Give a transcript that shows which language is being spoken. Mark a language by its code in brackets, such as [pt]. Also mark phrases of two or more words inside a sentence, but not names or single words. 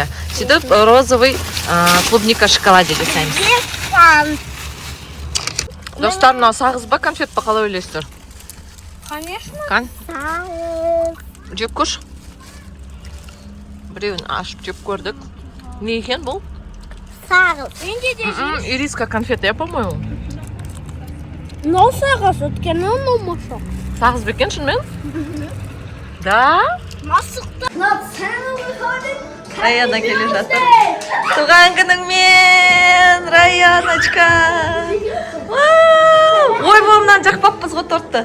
[kk] Сөйтіп [ru] розовый клубника шоколаде [kk] жасаймыз. Достар, мынау сағыз ба, конфет па, қалай ойлайсыздар? Конечно. Сағыз. Жеп көрші. Біреуін ашып жеп көрдік. Не екен бұл? Сағыз. Менде де [ru] Ириска конфеты, я, по-моему. [kk] Мынау сағыз өткені ұнамашы. Сағыз бекен шынымен? Да? Масықты. Раяна келе жатыр. Туған күніңмен, Раяночка. Ой, болымнан жақпаппыз ғой тортты.